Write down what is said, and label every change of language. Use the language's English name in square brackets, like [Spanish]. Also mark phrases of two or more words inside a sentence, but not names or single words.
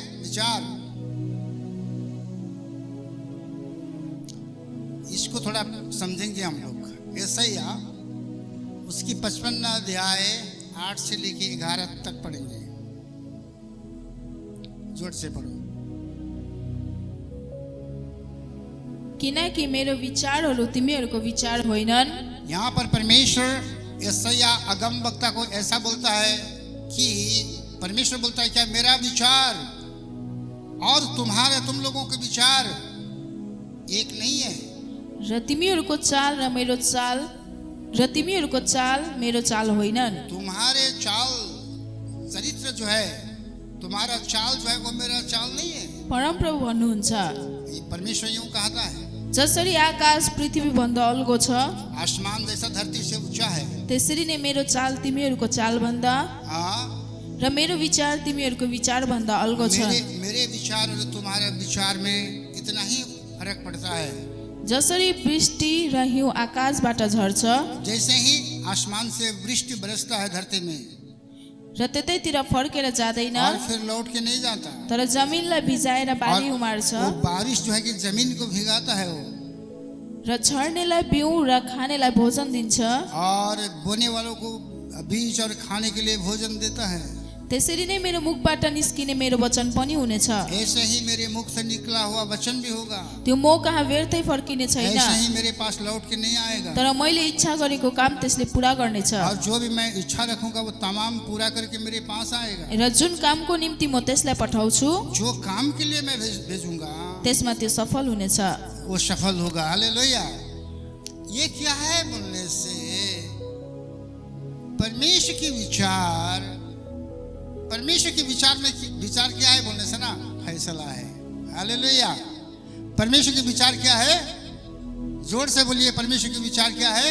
[Hindi] विचार, इसको थोड़ा समझेंगे हम लोग। यशायाह उसकी 55 अध्याय 8 से लेके 11 तक पढ़ेंगे। जोर से पढ़ो। [Nepali] किनकि मेरो विचारहरू तिमीहरूको विचार होइनन्। [Hindi] यहाँ पर परमेश्वर यशायाह अगम वक्ता को ऐसा बोलता है कि परमेश्वर बोलता है क्या मेरा विचार और तुम लोगों के विचार एक नहीं है। [Nepali] र तिमीहरूको चाल र मेरो चाल र तिमीहरूको चाल मेरो चाल होइनन्। [Hindi] तुम्हारे चाल चरित्र जो है, तुम्हारा चाल जो है वो मेरा चाल नहीं है। [Nepali] परमप्रभु भन्नुहुन्छ, [Hindi] ये परमेश्वर यूं कहता है, [Nepali] जसरी आकाश पृथ्वी भन्दा अल्गो छ, [Hindi] आसमान जैसा धरती से ऊंचा है। [Nepali] त्यसरी नै मेरो चाल तिमीहरूको चाल भन्दा [Hindi] हाँ, [Nepali] र मेरो विचार तिमीहरूको विचार भन्दा अल्गो छ। [Hindi] मेरे विचार और तुम्हारे विचार में इतना ही फर्क पड़ता है। [Nepali] जसरी वृष्टि र हिउँ आकाशबाट झर्छ [Hindi] जैसे ही आसमान से वृष्टि बरसता है धरती में [Nepali] र त्यतैतिर फर्केर जाँदैन, [Hindi] और फिर लौट के नहीं जाता, [Nepali] तर जमिनलाई भिजाएर बाली [Hindi] और [Nepali] उमार्छ [Hindi] वो बारिश जो है कि जमीन को भिगाता है वो, [Nepali] र छर्नेलाई बिउ र खानेलाई भोजन दिन्छ। [Hindi] और बोने वालों को बीज और खाने के लिए भोजन देता है। [Nepali] त्यसरी नै मेरो मुखबाट निस्किने मेरो वचन पनि हुनेछ, [Hindi] ऐसे ही मेरे मुख से निकला हुआ वचन भी होगा, [Nepali] त्यो म कहाँ व्यर्थै फर्किने छैन, [Hindi] ऐसे ही मेरे पास लौट के नहीं आएगा। [Nepali] तर मैले इच्छा गरेको काम त्यसले पुरा गर्नेछ [Hindi] और जो भी मैं इच्छा रखूंगा वो तमाम पूरा करके मेरे पास आएगा। [Nepali] र जुन कामको निम्ति म त्यसलाई पठाउँछु [Hindi] जो काम के लिए मैं भेजूंगा [Nepali] त्यसमा त्यो सफल हुनेछ। [Hindi] वो सफल होगा। हालेलुया। ये क्या है बोलने से परमेश्वर के विचार में विचार क्या है बोलने से ना, फैसला है। हालेलुया। परमेश्वर के विचार क्या है? जोर से बोलिए, परमेश्वर के विचार क्या है?